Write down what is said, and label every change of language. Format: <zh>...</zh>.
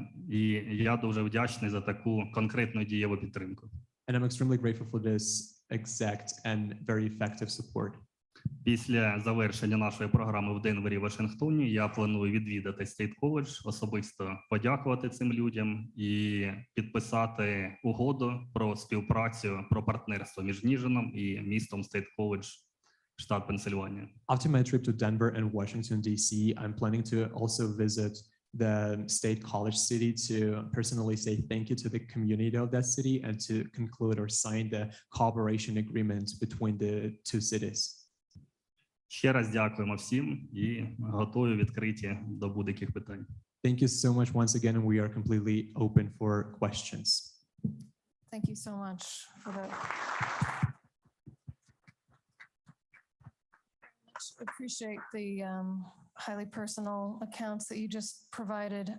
<uk>І я дуже вдячний за таку конкретну дієву підтримку.</uk> <en>And I'm extremely grateful for this exact and very effective support.</en> <uk>Після завершення нашої програми в Денвері, Вашингтоні, я планую відвідати State College, особисто подякувати цим людям і підписати угоду про співпрацю, про партнерство між Ніжином і містом State College, штат Пенсильванія.</uk> <en>After my trip to Denver and Washington, D.C., I'm planning to also visit the State College city to personally say thank you to the community of that city and to conclude or sign the cooperation agreement between the 2 cities.</en> <uk>Ще раз дякуємо всім і готові відкриті до будь-яких питань.</uk> <en>Thank you so much once again, and we are completely open for questions. Thank you so much for that. Appreciate the highly personal accounts that you just provided.</en>